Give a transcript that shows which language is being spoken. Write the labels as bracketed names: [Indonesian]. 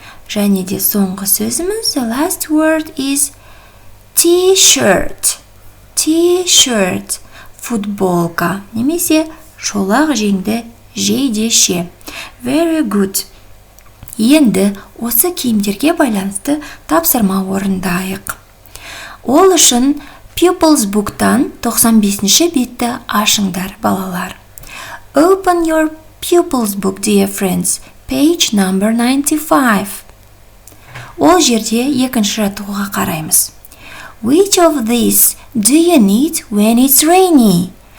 [Kazakh] Және де соңғы сөзіміз, [English] the last word is t-shirt. [Kazakh] T-shirt. Футболка. Немесе шолақ жеңді жейдеше. [English] Very good. [Kazakh] Енді осы киімдерге байланысты тапсырма орындайық. Ол үшін Pupils Book'тан 95-ші бетті ашыңдар, балалар. [English] Open your Pupils Book, dear friends. Page number 95. [Kazakh] Ол жерде екінші жаттығуға қараймыз. [English] Which of these do you need when it's rainy?